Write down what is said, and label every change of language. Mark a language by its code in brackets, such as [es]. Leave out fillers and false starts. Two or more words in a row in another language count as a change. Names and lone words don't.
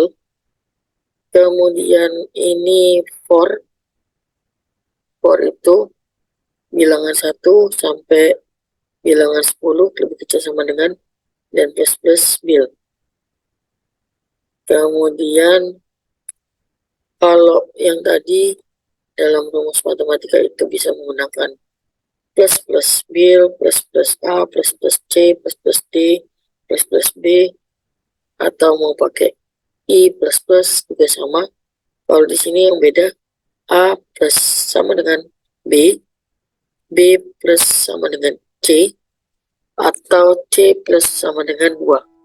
[id] Kemudian ini for itu bilangan 1 sampai bilangan 10 lebih kecil sama dengan, dan plus plus bil. Kemudian kalau yang tadi dalam rumus matematika itu bisa menggunakan plus plus bil, plus plus a, plus plus c, plus plus d, plus plus b, atau mau pakai i plus plus juga sama. Kalau di sini yang beda, a plus sama dengan b, b plus sama dengan c, atau c plus sama dengan 2.